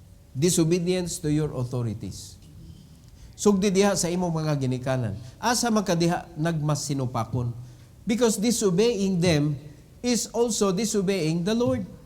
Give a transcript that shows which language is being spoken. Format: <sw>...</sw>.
<en>Disobedience to your authorities.</en> <ceb>Sugdi diha sa imong mga ginikanan. Asa man ka diha nagmasinupakon.</ceb> <en>Because disobeying them is also disobeying the Lord.</en>